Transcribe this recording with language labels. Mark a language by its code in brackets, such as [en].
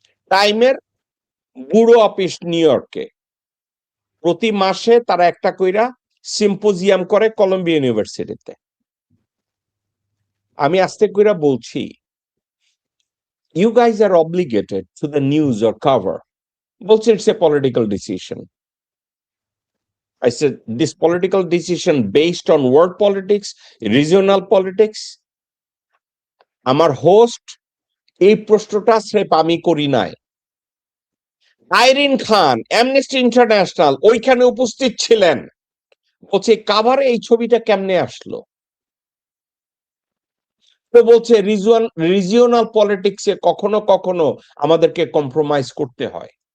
[bn] টাইমের bureau office new ইয়র্কে প্রতি মাসে তারা একটা কইরা সিম্পোজিয়াম করে কলম্বিয়া ইউনিভার্সিটিতে। আমি আস্তে কইরা বলছি, [en] You guys are obligated to the news or cover. [bn] বলছে [en] It's a political decision. I said, this political decision based on world politics, regional politics. [bn] আমার হোস্ট এই প্রশ্নটা স্রেফ আমি করি নাই। আইরিন খান অ্যামনেস্টি ইন্টারন্যাশনাল ওইখানে উপস্থিত ছিলেন। বলছে কাভারে এই ছবিটা কেমনে আসলো? তো বলছে রিজিওনাল পলিটিক্সে কখনো কখনো আমাদেরকে কম্প্রোমাইজ করতে হয়।